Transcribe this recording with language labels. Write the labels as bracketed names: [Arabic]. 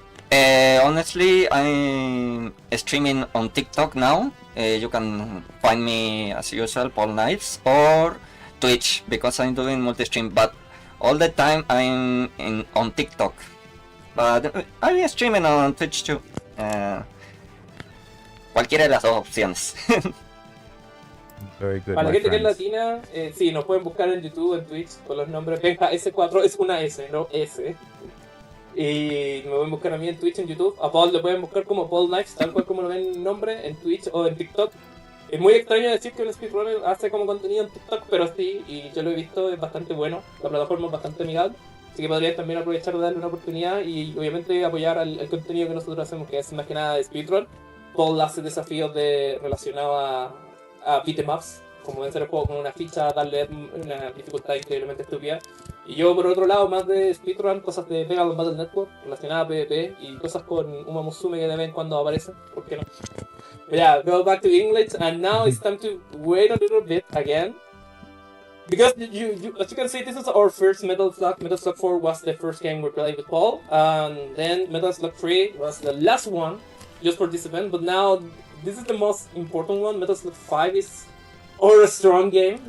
[English] Honestly, I'm streaming on TikTok now. You can find me as usual, Paul Knights, or Twitch because I'm doing multi-stream. But all the time I'm on TikTok. But I'm streaming on Twitch too. [Spanish] Cualquiera de las dos opciones. [English] Very good, [Spanish] Para la [English] my [Spanish] gente que es [English] friends. [Spanish] latina, sí, nos pueden buscar en YouTube, en Twitch, con los nombres. Benja S4 es una S, no S. Y me pueden buscar a mí en Twitch, en YouTube. A Paul lo pueden buscar como Paul Knives, tal cual como lo ven en nombre, en Twitch o en TikTok. Es muy extraño decir que un speedrunner hace como contenido en TikTok, pero sí, y yo lo he visto, es bastante bueno. La plataforma es bastante amigable. Así que podrían también aprovechar de darle una oportunidad y obviamente apoyar al contenido que nosotros hacemos, que es más que nada de speedrun. Paul hace desafíos relacionados a beatemaps, como vencer el juego con una ficha, darle una dificultad increíblemente estúpida. Y yo, por otro lado, más de speedrun, cosas de Vegas Battle Network, relacionadas a PvP, y cosas con Uma Musume que de vez en cuando aparecen, ¿por qué no? [English] But yeah, go back to English, and now it's time to wait a little bit again. Because as you can see, this is our first Metal Slug. Metal Slug 4 was the first game we played with Paul, and then Metal Slug 3 was the last one, just for this event. But now, this is the most important one. Metal Slug 5 is our strong game.